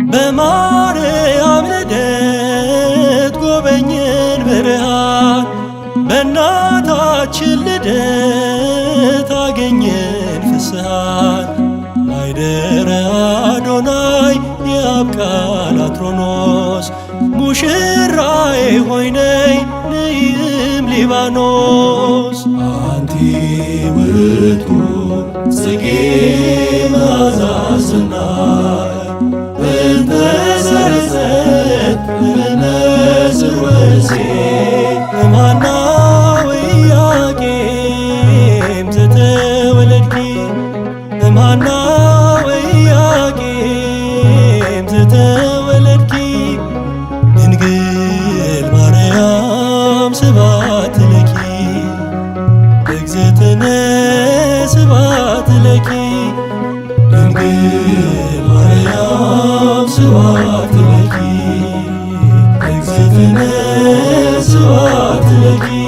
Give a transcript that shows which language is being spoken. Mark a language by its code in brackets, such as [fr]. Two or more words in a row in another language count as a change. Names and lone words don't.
[am] በማርያም ልደት ጎበኘን ብርሃን በእናታችን ልደት አገኘን ፍስሐን ማይደረ አዶናይ የአብ ቃል አትሮኖስ ሙሽራዬ ሆይ ነይ ንይም ሊባኖስ። [gez] አንቲ ውእቱ ጽጌ መዓዛ ሰናይ እንተ ሰረጸት እምነ ስርወ እምሃና ወኢያቄም ዘተወለድኪ እምሃና ወኢያቄም ዘተወለድኪ ድንግል ማርያም ስብሐት ለኪ እግዝእትነ ስብሐት ለኪ ድንግል ማርያም ስብሐት ለኪ እግዝእትነ ስብሐት ለኪ።